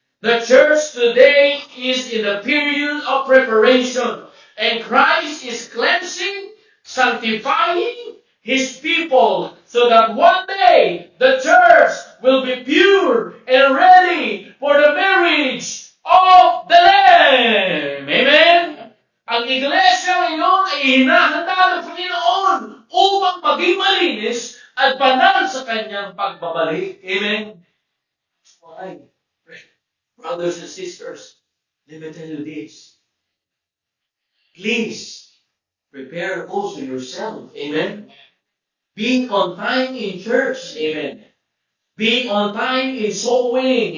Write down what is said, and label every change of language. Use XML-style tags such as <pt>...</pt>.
<en>The church today is in the period of preparation, and Christ is cleansing, sanctifying His people, so that one day the church will be pure and ready for the marriage of the Lamb. Amen?</en> <tl>Ang iglesia ngayon ay hinahanda ng Panginoon upang maging malinis at banal sa Kanyang pagbabalik.</tl> <en>Amen? Why? Brothers and sisters, let me tell you this. Please, prepare also yourself. Amen? Be on time in church. Amen. Be on time in soul winning.</en>